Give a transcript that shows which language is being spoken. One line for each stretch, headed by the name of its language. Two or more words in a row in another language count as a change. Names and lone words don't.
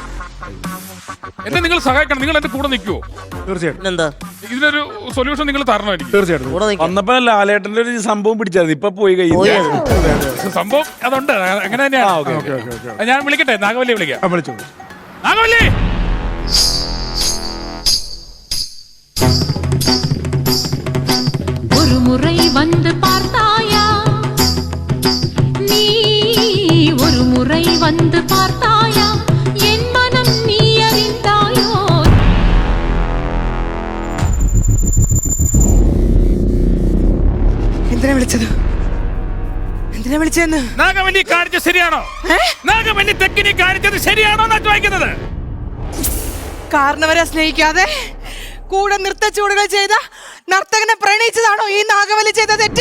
Malayalam: എന്നെ നിങ്ങൾ സഹായിക്കണം. നിങ്ങൾ എന്റെ കൂടെ നിൽക്കുവോ? തീർച്ചയായിട്ടും. ഇതിനൊരു സൊല്യൂഷൻ നിങ്ങൾ തരണമായിരിക്കും. തീർച്ചയായിട്ടും. വന്നപ്പോ ലാലേട്ടന്റെ ഒരു സംഭവം പിടിച്ചായിരുന്നു, ഇപ്പൊ പോയി കഴിഞ്ഞു. സംഭവം അതുണ്ട്, അങ്ങനെ തന്നെയാണ്. ഞാൻ വിളിക്കട്ടെ, നാഗവല്ലി വിളിക്കാം. നാഗവല്ലി,
Tamil: ஒரு முறை வந்து பார்த்தாயா நீ, ஒரு முறை வந்து பார்த்தாயா என் மனம் நீ அறிந்தாயோ.
Malayalam: എന്തിനാ വിളിച്ചതെന്ന്? നാഗവല്ലി കാണിച്ചത് ശരിയാണോ? നാഗവല്ലി തെക്കിനി കാണിച്ചത് ശരിയാണോ എന്നാ ചോദിക്കുന്നത്. കാരണവരെ സ്നേഹിക്കാതെ കൂടെ നൃത്തച്ചുവടുകൾ ചെയ്ത നർത്തകനെ പ്രണയിച്ചതാണോ ഈ നാഗവല്ലി ചെയ്ത തെറ്റ്?